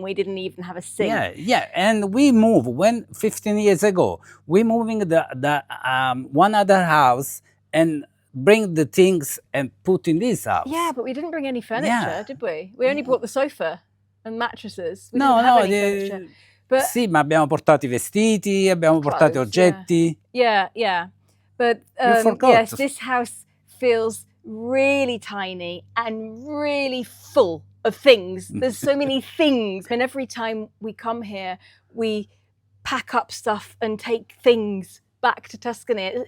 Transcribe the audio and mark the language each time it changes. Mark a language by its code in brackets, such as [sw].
[en] We didn't even have a sink. Yeah. And we moved, 15 years ago, we moving the one other house and bring the things and put in this house. Yeah, but we didn't bring any furniture, did we? We only brought the sofa and mattresses. We didn't No, have any furniture. But [it] sì, ma abbiamo portato i vestiti, abbiamo portato oggetti. [en] Yeah. But yes, this house feels really tiny and really full of things. There's so many things. And every time we come here, we pack up stuff and take things back to Tuscany.